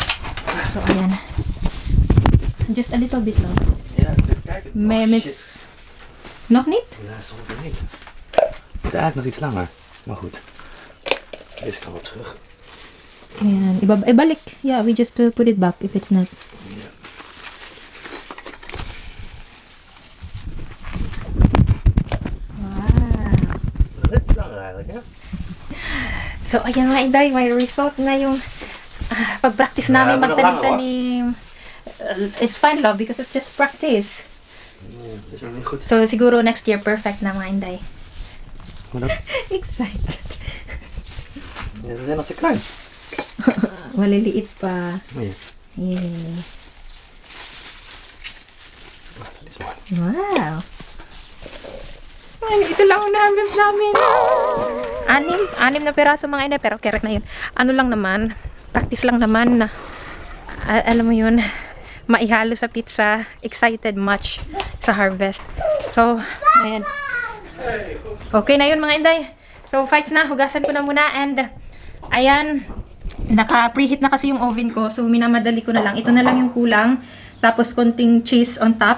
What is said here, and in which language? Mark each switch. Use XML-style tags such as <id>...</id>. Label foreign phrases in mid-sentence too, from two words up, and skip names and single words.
<tl>So, ayan.</tl> <en>Just a little bit lang.</en> <nl>Ja, kijk. Memes. Nog niet? Ja, soms niet. Het is eigenlijk nog iets langer. Maar goed. Deze kan wel terug.</nl> <tl>Ayan. Ibalik.</tl> <en>Yeah, we just put it back if it's not.</en> <nl>Ja. Wow. Dat is langer eigenlijk, hè?</nl> <tl>So, ayan mga inday, may result na yung pag-practice namin magtanim-tanim.</tl> <en>It's fine, love, because it's just practice.</en> <nl>Het is nog niet goed.</nl> <tl>So, siguro</tl> <en>next year,</en> <tl>perfect na mga inday.</tl> <nl>Wat dan? Excited. Ja, we zijn nog te klein.</nl> <tl>Maliliit pa.</tl> <nl>Oh, ja. Yeah. Dat is mooi. Wow.</nl> <tl>Ay, ito lang ang na-harvest namin. Anim na peraso mga inday, pero kerek na yun. Ano lang naman, practice lang naman na, alam mo yun, maihalo sa pizza.</tl> <en>Excited much sa harvest.</en> <tl>So, ayan. Okay na yun mga inday. So, fights na. Hugasan ko na muna. And, ayan, naka-preheat na kasi yung oven ko. So, minamadali ko na lang. Ito na lang yung kulang. Tapos, konting cheese</tl> <en>on top.</en>